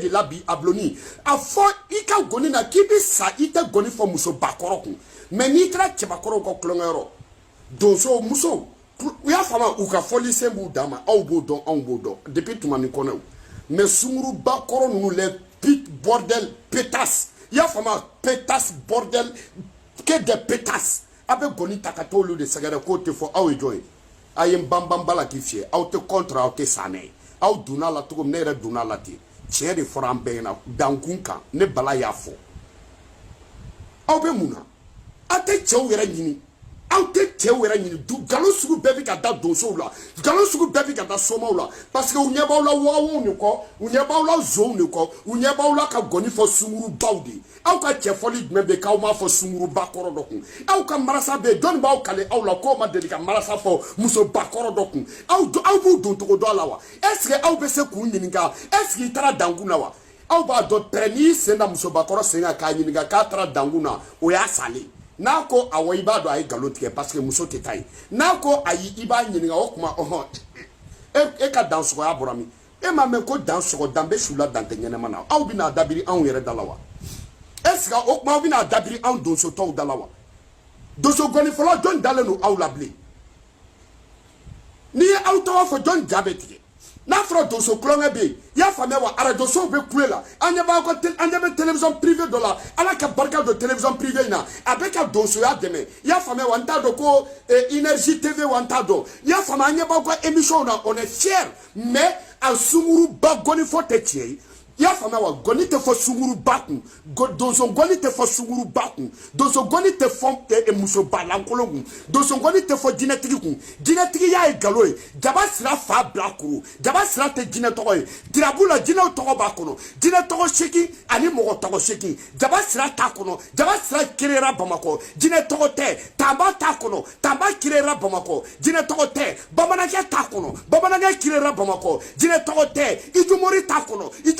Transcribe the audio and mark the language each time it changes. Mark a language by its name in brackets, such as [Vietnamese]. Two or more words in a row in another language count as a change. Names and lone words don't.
[Bambara] de la bi a buloni a fɔ i ka gɔni na k'i bɛ sa i tɛ gɔni fɔ musobakɔrɔ kun mais n'i kɛra cɛbakɔrɔw ka kulonkɛyɔrɔ donso musow u y'a faamuya u ka fɔlisen b'u dan ma aw b'o dɔn anw b'o dɔn depuis tuma ni kɔnɔw mais sungurubakɔrɔ ninnu [French] les pit bordel pétasse [Bambara] i y'a faamuya [French] pétasse bordel que des pétasses [Bambara] a bɛ gɔni ta ka taa olu de sɛgɛrɛ k'o tɛ fɔ aw ye jɔn ye a ye n banbanba la k'i fiyɛ aw tɛ contre aw tɛ sa n'a ye aw donna la cogo min ne yɛrɛ donna la ten tiɲɛ de fɔra an bɛɛ ɲɛna dankun kan ne bala y'a fɔ aw bɛ mun na aw tɛ cɛw yɛrɛ ɲini aw tɛ cɛw yɛrɛ ɲini nkalon sugu bɛɛ bɛ ka da donsow la nkalon sugu bɛɛ bɛ ka da somaw la parce que u ɲɛ b'aw la wagawow de kɔ u ɲɛ b'aw la zonw de kɔ u ɲɛ b'aw la ka gɔni fɔ sungurubaw de aw ka cɛfɔli jumɛn bɛ yen k'aw m'a fɔ sungurubakɔrɔ dɔ kun aw ka marasa bɛ yen jɔnni b'aw kale aw la k'o ma deli ka marasa fɔ musobakɔrɔ dɔ kun aw b'u don cogo dɔ la wa [French] est ce que [Bambara] aw bɛ se k'u ɲininka [French] est ce que [Bambara] i taara dankun na wa aw b'a dɔn pɛrɛ n'i sen da musobakɔrɔ sen kan k'a ɲininka k'a taara dankun na o y'a salen n'a ko awɔ i b'a dɔn a ye nkalon tigɛ parce que muso tɛ taa yen n'a ko ayi i b'a ɲininka o tuma e ka dansɔgɔya bɔra min e m'a mɛn ko dansɔgɔ dan bɛ su la dan tɛ ɲɛnɛma na aw bɛna dabiri anw yɛrɛ da la wa [French] est ce que [Bambara] o tuma aw bɛna dabiri anw donsotɔw da la wa donso gɔni fɔlɔ jɔn dalen don aw la bilen n'i ye aw tɔgɔ fɔ jɔn ja bɛ tigɛ n'a fɔra donso kulonkɛ bɛ yen i y'a faamuya wa arajosow bɛ kule la an ɲɛ bɛ [French] télévision privée [Bambara] dɔ la ala ka barika don [French] télévision privée [Bambara] in na a bɛ ka donsoya dɛmɛ i y'a faamuya wa n t'a dɔn ko énergie TV wa n t'a dɔn i y'a faamuya an ɲɛ b'aw ka émission na [French] on est fier mais [Bambara] a sunguruba gɔni fɔ tɛ tiɲɛ ye i y'a faamuya wa gɔni tɛ fɔ sunguruba kun donso gɔni tɛ fɔ sunguruba kun donso gɔni tɛ fɔ musoba lankolon kun donso gɔni tɛ fɔ jinɛtigi kun jinɛtigi y'a ye nkalon ye jaba sira fa bila kuru jaba sira tɛ jinɛ tɔgɔ ye dirabu la jinɛw tɔgɔ b'a kɔnɔ jinɛ tɔgɔ seegin ani mɔgɔ tɔgɔ seegin jaba sira t'a kɔnɔ jaba sira kirera bamakɔ jinɛ tɔgɔ tɛ tanba t'a kɔnɔ tanba kirera bamakɔ jinɛ tɔgɔ tɛ bamanankɛ t'a kɔnɔ bamanankɛ kirera bamakɔ jinɛ tɔgɔ tɛ ijumori t'a kɔnɔ ijumori